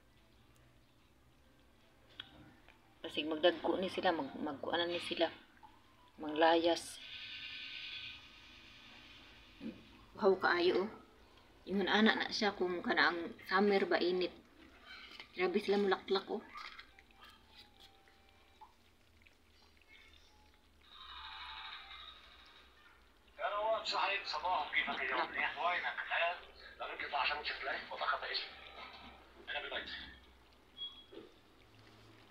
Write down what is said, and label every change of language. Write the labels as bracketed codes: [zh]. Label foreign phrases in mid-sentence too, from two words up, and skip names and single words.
[ceb] Kasi magdagko ni sila, magkuanan ni sila. Manglayas. Haw kaayo oh. Ingon anak na siya kung kanaang summer ba init. Grabe sila mulaklak oh. [ar] صحيح صباح كيفك اليوم؟ وينك؟ لازم تطلع عشان تشوف لي وتاخذ ايش؟ انا ببيت